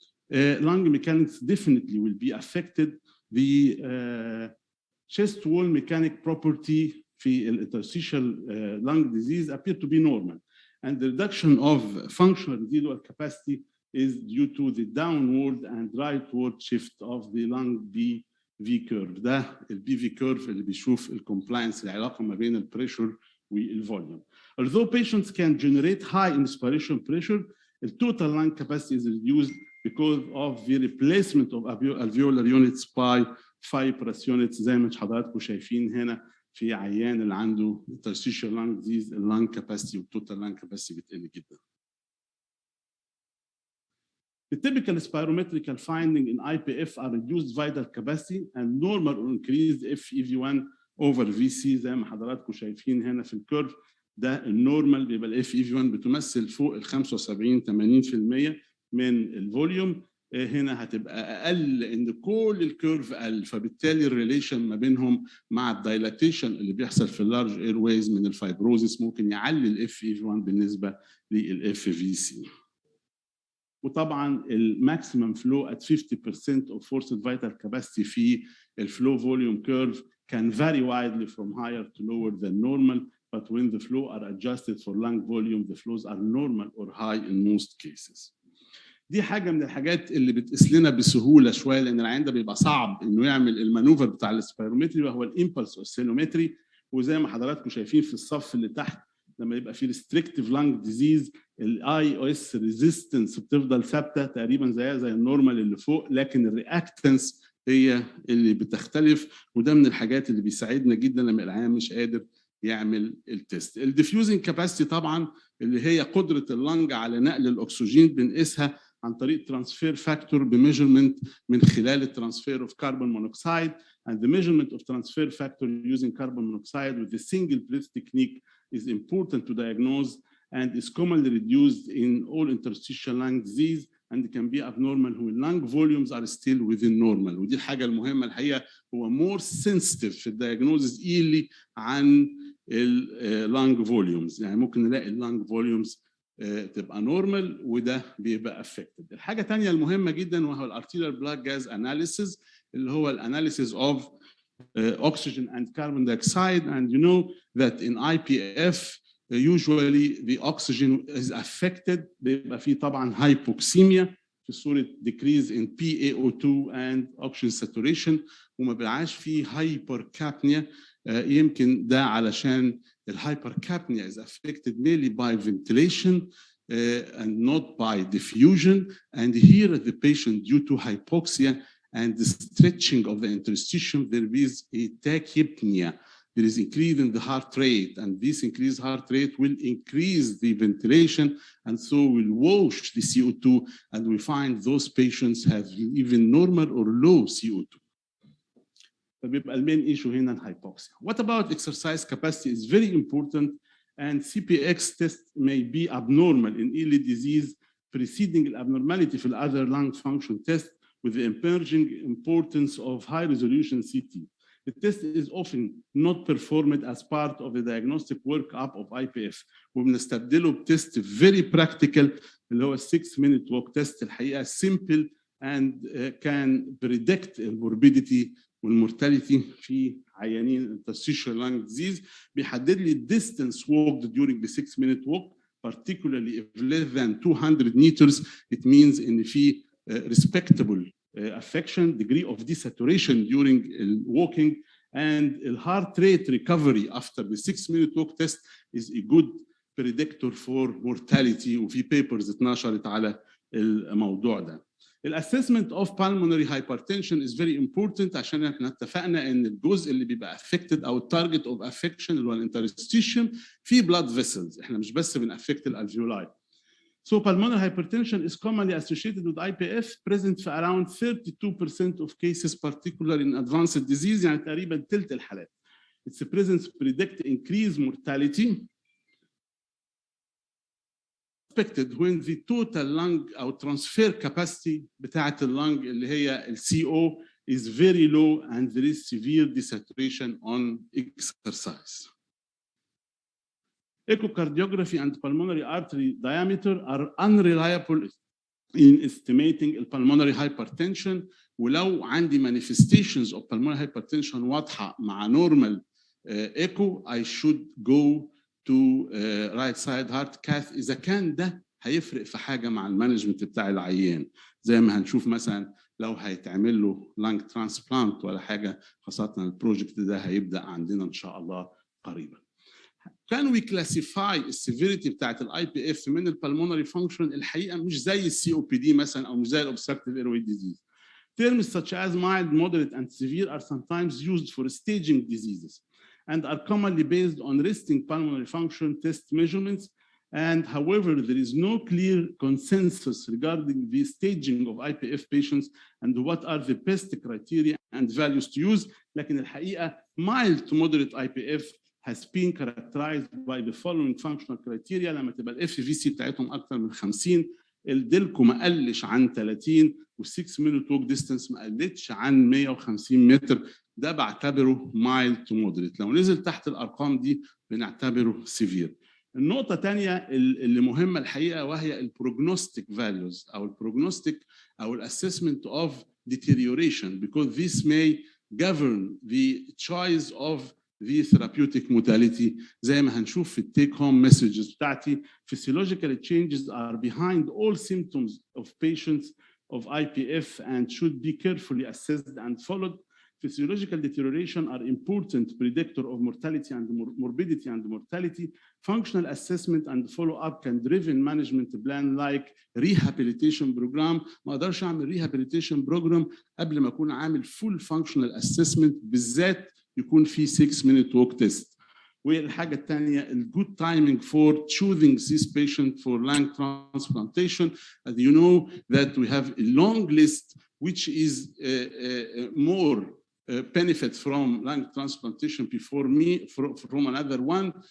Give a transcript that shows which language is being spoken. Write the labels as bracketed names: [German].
[English] Lung mechanics definitely will be affected. The chest wall mechanic property [Arabic] في [English] interstitial lung disease appear to be normal, and the reduction of functional residual capacity is due to the downward and rightward shift of the lung V curve. [Arabic] ده البي في curve اللي بيشوف الكومبلاينس العلاقه ما بين البريشر والفوليوم. [English] Although patients can generate high inspiration pressure, the total lung capacity is reduced because of the replacement of alveolar units by fibrous units [Arabic] زي ما حضراتكم شايفين هنا في عيان اللي عنده interstitial lung disease اللنج كاباسيتي والتوتال لنج كاباسيتي بتقل جدا. [English] The typical spirometrical finding in IPF are reduced vital capacity and normal or increased FEV1 over VC [Arabic] زي ما حضراتكم شايفين هنا في الكيرف. ده النورمال بيبقى ال FEV1 بتمثل فوق ال 75-80% من الفوليوم. هنا هتبقى اقل ان كل الكيرف قل، فبالتالي الريليشن ما بينهم مع الدايلاتيشن اللي بيحصل في اللارج اير ويز من الفايبروزيس ممكن يعلي ال FEV1 بالنسبه لل FVC. وطبعا الماكسيمم فلو [English] at 50% of forced vital capacity [Arabic] في الفلو فوليوم كيرف [English] can vary widely from higher to lower than normal, but when the flow are adjusted for lung volume the flows are normal or high in most cases. [Arabic] دي حاجه من الحاجات اللي بتقيس لنا بسهوله شويه، لان العيان ده بيبقى صعب انه يعمل المانوفر بتاع السبيرومتري وهو الامبلس اوسيلومتري. وزي ما حضراتكم شايفين في الصف اللي تحت لما يبقى في ريستريكتيف لانج ديزيز الاي او اس ريزيستنس بتفضل ثابته تقريبا زيها زي النورمال اللي فوق، لكن الرياكتنس هي اللي بتختلف، وده من الحاجات اللي بيساعدنا جدا لما العيان مش قادر يعمل التست. الديفيوزنج كاباسيتي طبعا اللي هي قدره اللنج على نقل الاكسجين بنقيسها عن طريق ترانسفير فاكتور بميجرمنت من خلال الترانسفير اوف كربون مونوكسيد [English] and the measurement of transfer factor using carbon monoxide with the single breath technique is important to diagnose and is commonly reduced in all interstitial lung disease and can be abnormal when lung volumes are still within normal. [Arabic] ودي الحاجة المهمة الحقيقة، هو [English] more sensitive [Arabic] في الدياجنوزز early عن lung volumes. يعني ممكن نلاقي lung volumes تبقى نورمال وده بيبقى افكتد. الحاجه الثانيه المهمه جدا وهو الارتيريال بلاد جاز اناليسيز اللي هو الاناليسيز اوف [English] oxygen and carbon dioxide, and you know that in IPF usually the oxygen is affected. [Arabic] بيبقى فيه طبعا hypoxemia في صوره [English] decrease in PaO2 and oxygen saturation، [Arabic] وما بيبقاش فيه hypercapnia. يمكن ده علشان [English] الhypercapnia is affected mainly by ventilation and not by diffusion, and here the patient due to hypoxia and the stretching of the interstitium there is a tachypnea. There is increase in the heart rate, and this increased heart rate will increase the ventilation and so will wash the CO2, and we find those patients have even normal or low CO2. [Arabic] فبيبقى المين ايشو هنا الهايبوكسيا. [English] What about exercise capacity is very important, and CPX test may be abnormal in early disease preceding the abnormality [Arabic] في [English] other lung function test with the emerging importance of high resolution CT. The test is often not performed as part of the diagnostic workup of IPF. [Arabic] وبنستبدله بتست [English] very practical [Arabic] اللي هو 6-minute walk test. الحقيقة [English] simple and can predict morbidity [Arabic] والمورتاليتي في عيانين [English] interstitial lung disease. [Arabic] بيحدد لي [English] distance walked during the 6-minute walk, particularly if less than 200 meters. It means in [Arabic] في [English] respectable affection, degree of desaturation during walking, and the heart rate recovery after the 6-minute walk test is a good predictor for mortality. [Arabic] وفي papers اتنشرت على الموضوع ده. الاسسمنت اوف [English] pulmonary hypertension is very important [Arabic] عشان احنا اتفقنا ان الجزء اللي بيبقى [English] affected [Arabic] او التارجت اوف افكشن اللي هو الانترستيشن في blood vessels. احنا مش بس بنأفكت الالفيولاي. [English] So pulmonary hypertension is commonly associated with IPF, present for around 32% of cases, particularly in advanced disease. [Arabic] يعني تقريبا ثلث الحالات. [English] Its presence predict increased mortality expected when the total lung أو transfer capacity [Arabic] بتاعة اللنج اللي هي ال [English] CO is very low and there is severe desaturation on exercise. Echocardiography and pulmonary artery diameter are unreliable in estimating pulmonary hypertension. [Arabic] ولو عندي [English] manifestations of pulmonary hypertension [Arabic] واضحة مع [English] normal echo, I should go to right side heart cath [Arabic] إذا كان ده هيفرق في حاجة مع المانجمنت بتاع العيان، زي ما هنشوف مثلا لو هيتعمل له [English] lung transplant [Arabic] ولا حاجة، خاصة البروجكت ده هيبدأ عندنا إن شاء الله قريبا. [English] Can we classify [Arabic] السيفيريتي بتاعت الاي بي اف من البلمونري فانكشن؟ الحقيقه مش زي السي او بي دي مثلا او مش زي الاوبستراكتيف ايروي ديزيز. [English] Terms such as mild, moderate, and severe are sometimes used for staging diseases. and are commonly based on resting pulmonary function test measurements. And however, there is no clear consensus regarding the staging of IPF patients and what are the best criteria and values to use. [Arabic] لكن الحقيقة [English] mild to moderate IPF has been characterized by the following functional criteria. [Arabic] لما تبقى ال FVC بتاعتهم أكثر من 50، الدلكو ما قلش عن 30، وال6 minute walk distance ما قلتش عن 150 متر، ده بعتبره [English] mild to moderate. [Arabic] لو نزل تحت الأرقام دي بنعتبره severe. النقطة الثانية اللي مهمة الحقيقة وهي البروجنوستيك values أو البروجنوستيك أو الأسسمنت [English] of deterioration, because this may govern the choice of the therapeutic modality. [Arabic] زي ما هنشوف في التيك هوم messages بتاعتي. [English] Physiological changes are behind all symptoms of patients of IPF and should be carefully assessed and followed. Physiological deterioration are important predictor of mortality and morbidity and mortality. Functional assessment and follow-up can driven management plan like rehabilitation program. [Arabic] ما اقدرش اعمل rehabilitation program قبل ما اكون عامل [English] full functional assessment، [Arabic] بالذات يكون في 6 minute walk test. والحاجة الثانية ال [English] good timing for choosing this patient for lung transplantation. As you know that we have a long list which is more benefit from lung transplantation from another one.